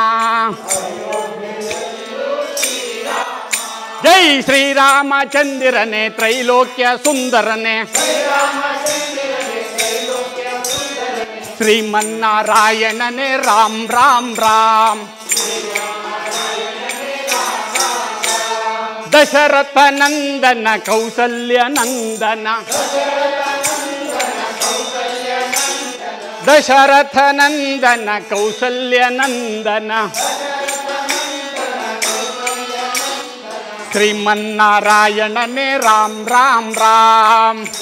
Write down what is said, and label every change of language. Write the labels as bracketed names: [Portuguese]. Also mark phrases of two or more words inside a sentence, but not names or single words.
[Kannada] ಜೈ ಶ್ರೀರಾಮಚಂದ್ರನೇ ತ್ರೈಲೋಕ್ಯ ಸುಂದರನೇ ಶ್ರೀಮನ್ನಾರಾಯಣನೇ ರಾಮ್ ರಾಮ್ ರಾಮ್। [Hindi] दशरथ नंदन कौसल्य नंदन, दशरथ नंदन कौसल्य नंदन श्रीमन्नारायणने राम राम राम।